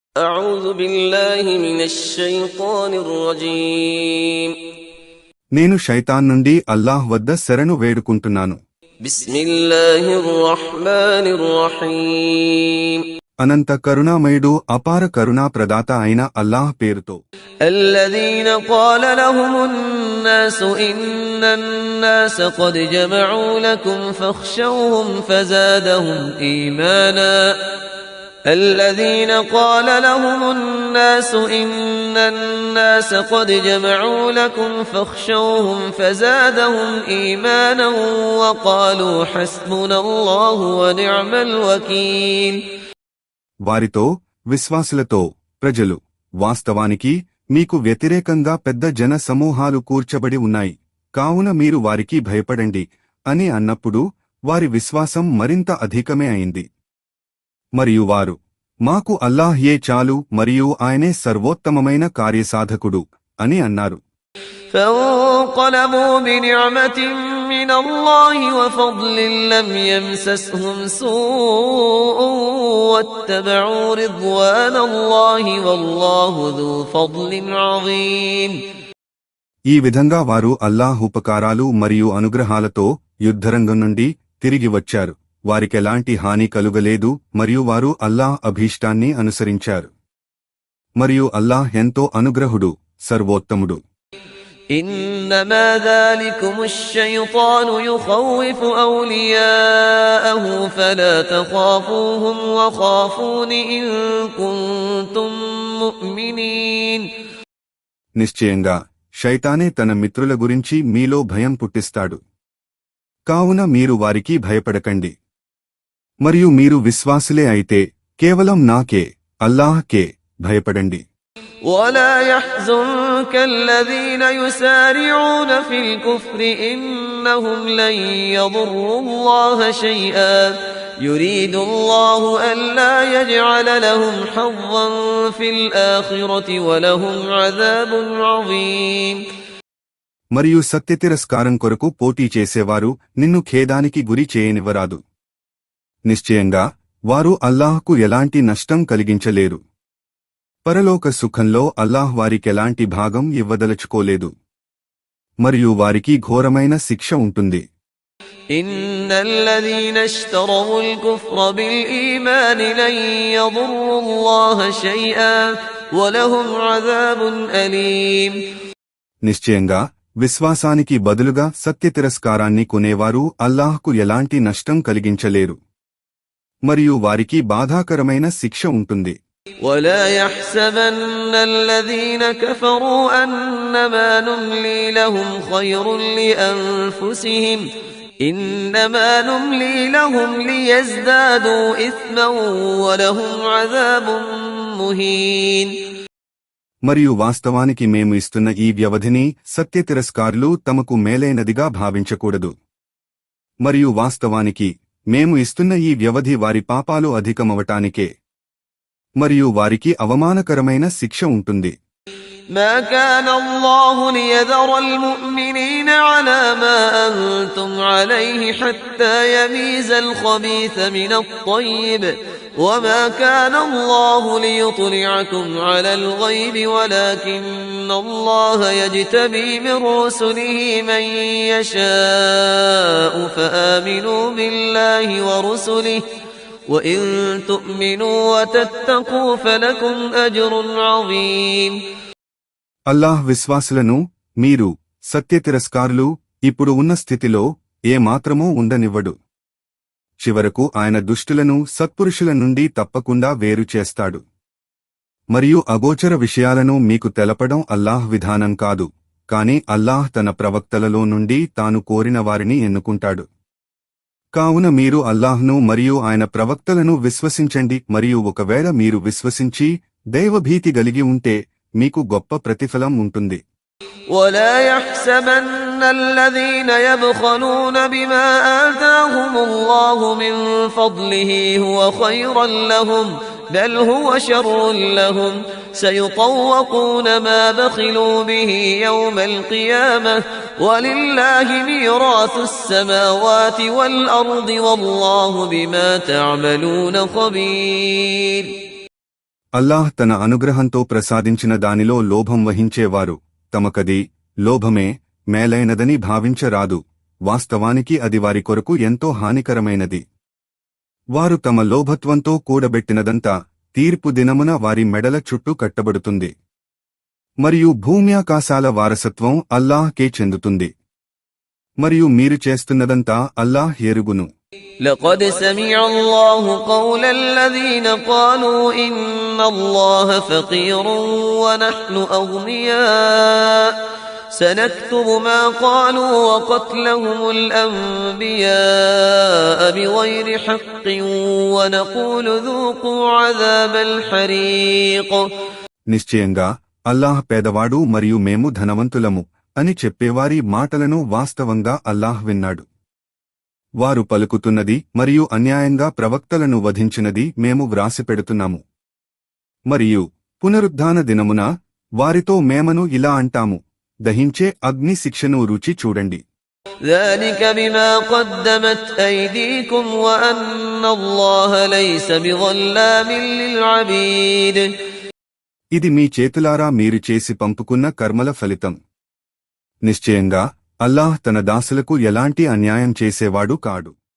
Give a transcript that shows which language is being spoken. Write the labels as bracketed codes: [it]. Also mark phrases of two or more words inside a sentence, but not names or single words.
[ar] أعوذ بالله من الشيطان الرجيم [te] నేను శైతాన్ నుండి అల్లాహ్ వద్ద శరణు వేడుకుంటున్నాను. [ar] بسم الله الرحمن الرحيم [te] అనంత కరుణామయుడు అపార కరుణా ప్రదాత అయిన అల్లాహ్ పేరుతో. [ar] الذين قال لهم الناس إن الناس قد جمعوا لكم فاخشوهم فزادهم إيمانا الذين قال لهم الناس إن الناس قد جمعوا لكم فاخشوهم فزادهم إيمانا وقالوا حسبنا الله ونعم الوكيل [te] వారితో విశ్వాసులతో ప్రజలు, వాస్తవానికి మీకు వ్యతిరేకంగా పెద్ద జన సమూహాలు కూర్చబడి ఉన్నాయి, కావున మీరు వారికి భయపడండి అని అన్నప్పుడు వారి విశ్వాసం మరింత అధికమే అయింది. మరియు వారు, మాకు అల్లాహ్యే చాలు మరియు ఆయనే సర్వోత్తమమైన కార్యసాధకుడు అని అన్నారు. [ar] فانقلبوا بنعمة من الله وفضل لم يمسسهم سوء واتبعوا رضوان الله والله ذو فضل عظيم [te] ఈ విధంగా వారు అల్లాహ్ ఉపకారాలు మరియు అనుగ్రహాలతో యుద్ధరంగం నుండి తిరిగి వచ్చారు. వారికెలాంటి హాని కలుగలేదు మరియు వారు అల్లాహ్ అభీష్టాన్ని అనుసరించారు. మరియు అల్లాహ్ ఎంతో అనుగ్రహుడు, సర్వోత్తముడు. [ar] إنما ذلكم الشيطان يخوف أولياءه فلا تخافوهم وخافون إن كنتم مؤمنين [te] నిశ్చయంగా శైతానే తన మిత్రుల గురించి మీలో భయం పుట్టిస్తాడు, కావున మీరు వారికి భయపడకండి. మరియు మీరు విశ్వాసులే అయితే కేవలం నాకే, అల్లాహ్కే భయపడండి. [ar] ولا يحزنك الذين يسارعون في الكفر إنهم لن يضروا الله شيئا يريد الله ألا يجعل لهم حظا في الآخرة ولهم عذاب عظيم [te] మరియు సత్యతిరస్కారం కొరకు పోటీ చేసేవారు నిన్ను ఖేదానికి గురి చేయనివ్వరాదు. నిశ్చయంగా వారు అల్లాహ్కు ఎలాంటి నష్టం కలిగించలేరు. పరలోక సుఖంలో అల్లాహ్ వారికెలాంటి భాగం ఇవ్వదలుచుకోలేదు మరియు వారికి ఘోరమైన శిక్ష ఉంటుంది. [ar] إن الذين اشتروا الكفر بالإيمان لن يضروا الله شيئا ولهم عذاب أليم [te] నిశ్చయంగా విశ్వాసానికి బదులుగా సత్యతిరస్కారాన్ని కొనేవారు అల్లాహ్కు ఎలాంటి నష్టం కలిగించలేరు మరియు వారికి బాధాకరమైన శిక్ష ఉంటుంది. [ar] ولا يحسبن الذين كفروا أنما نملي لهم خير لأنفسهم إنما نملي لهم ليزدادوا إثما ولهم عذاب مهين [te] మరియు వాస్తవానికి మేము ఇస్తున్న ఈ వ్యవధిని సత్యతిరస్కారులు తమకు మేలైనదిగా భావించకూడదు. మరియు వాస్తవానికి మేము ఇస్తున్న ఈ వ్యవధి వారి పాపాలు అధికమవటానికే మరియు వారికి అవమానకరమైన శిక్ష ఉంటుంది. [ar] ما كان الله ليذر المؤمنين على ما أنتم عليه حتى يميز الخبيث من الطيب وما كان الله ليطلعكم على الغيب ولكن الله يجتبي من رسله من يشاء فآمنوا بالله ورسله وإن تؤمنوا وتتقوا فلكم أجر عظيم [te] అల్లాహ్ విశ్వాసులను మీరు సత్యతిరస్కారులు ఇప్పుడు ఉన్న స్థితిలో ఏమాత్రమూ ఉండనివ్వడు. చివరకు ఆయన దుష్టులను సత్పురుషుల నుండి తప్పకుండా వేరు చేస్తాడు. మరియు అగోచర విషయాలను మీకు తెలపడం అల్లాహ్ విధానం కాదు, కాని అల్లాహ్ తన ప్రవక్తలలో నుండి తాను కోరిన వారిని ఎన్నుకుంటాడు. కావున మీరు అల్లాహ్ను మరియు ఆయన ప్రవక్తలను విశ్వసించండి మరియు ఒకవేళ మీరు విశ్వసించి దైవభీతి కలిగి ఉంటే మీకు గొప్ప ప్రతిఫలం ఉంటుంది. [ar] ولا يحسبن الذين يبخلون بما آتاهم الله من فضله هو خيرا لهم بل هو شر لهم سيطوقون ما بخلوا به يوم القيامة ولله ميراث السماوات والأرض والله بما تعملون خبير [te] అల్లాహ్ తన అనుగ్రహంతో ప్రసాదించిన దానిలో లోభం వహించేవారు తమకది లోభమే మేలైనదని భావించరాదు, వాస్తవానికి అది వారి కొరకు ఎంతో హానికరమైనది. వారు తమ లోభత్వంతో కూడబెట్టినదంతా తీర్పు దినమున వారి మెడల చుట్టూ కట్టబడుతుంది. మరియు భూమ్యాకాశాల వారసత్వం అల్లాహ్కే చెందుతుంది. మరియు మీరు చేస్తున్నదంతా అల్లాహ్ ఎరుగును. [ar] لقد سمع الله قول الذين قالوا إن الله فقير ونحن أغنياء سنكتب ما قالوا وقتلهم الأنبياء بغير حق ونقول ذوقوا عذاب الحريق. [te] నిశ్చయంగా అల్లాహ్ పేదవాడు మరియు మేము ధనవంతులము అని చెప్పేవారి మాటలను వాస్తవంగా అల్లాహ్ విన్నాడు. వారు పలుకుతున్నది మరియు అన్యాయంగా ప్రవక్తలను వధించినది మేము వ్రాసిపెడుతున్నాము. మరియు పునరుద్ధాన దినమున వారితో మేమను ఇలా అంటాము, దహించే అగ్ని శిక్షను రుచి చూడండి. [ar] ذلك بما قدمت أيديكم وأن الله ليس بظلام للعبيد. [te] ఇది మీ చేతులారా మీరు చేసి పంపుకున్న కర్మల ఫలితం. నిశ్చయంగా అల్లాహ్ తన దాసులకు ఎలాంటి అన్యాయం చేసేవాడు కాడు.